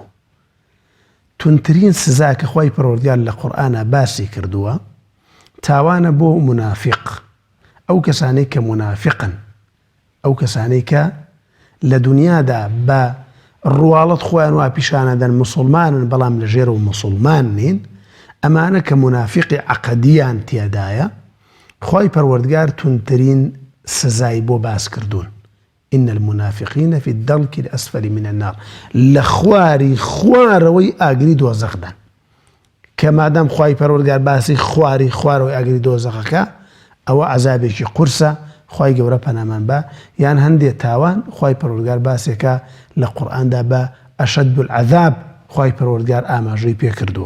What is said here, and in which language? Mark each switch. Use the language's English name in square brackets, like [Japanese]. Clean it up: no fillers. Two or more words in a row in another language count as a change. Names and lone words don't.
[Central Kurdish] تونترین سزا کە خوای پەروەردگار لە قورئانە باسی کردووە تاوانە بۆ منافق ئەو کەسانەی کە منافقن ئەو کەسانەی کە لە دنیادا بە ڕواڵەت خۆیان وا پیشانەدەن مسلمانن بەڵام لە ژێر و مسلمان نین ئەمانە کە منافقی عەقەدیان تێدایە خوای پەروەردگار تونترین سزای بۆ باس کردوون. [Arabic] إن المنافقين في الدرك الأسفل من النار [Central Kurdish] لە خوارەوەی ئاگری دۆزەخدان کە مادام خوای پەروەردگار باسی خوارەوەی ئاگری دۆزەخەکە ئەوە عەزابێکی قورسە خوای گەورە پەنامان بە یان هەندێک تاوان خوای پەروەردگار باسێکە لە قورئاندا بە [Arabic] ئەشەد العەذاب [Central Kurdish] خوای پەروەردگار ئاماژەی پێ کردووە.